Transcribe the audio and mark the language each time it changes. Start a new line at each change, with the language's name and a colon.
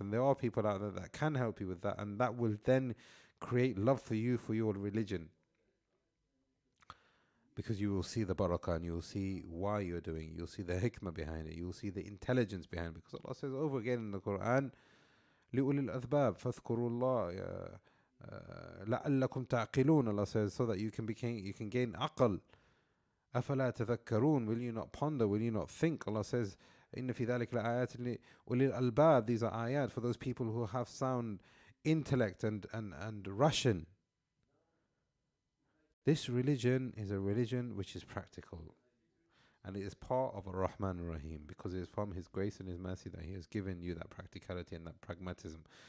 English: And there are people out there that can help you with that, and that will then create love for you for your religion, because you will see the barakah and you will see why you're doing it. You'll see the hikmah behind it. You'll see the intelligence behind it, because Allah says over again in the Quran,
Arabic: لِأُولِي الْأَذْبَابِ فَاذْكُرُوا اللَّهَ لَعَلَّكُمْ تَعْقِلُونَ.
English: Allah says so that you can gain aql.
Arabic: أَفَلَا تَذَكَّرُونَ.
English: Will you not ponder? Will you not think? Allah says
Arabic: إِنَّ فِي ذَلِكَ لَآيَاتٍ لِأُولِي الْأَلْبَابِ.
English: These are ayat for those people who have sound intellect and ration. This religion is a religion which is practical, and it is part of Ar-Rahman Ar-Rahim, because it is from His grace and His mercy that He has given you that practicality and that pragmatism.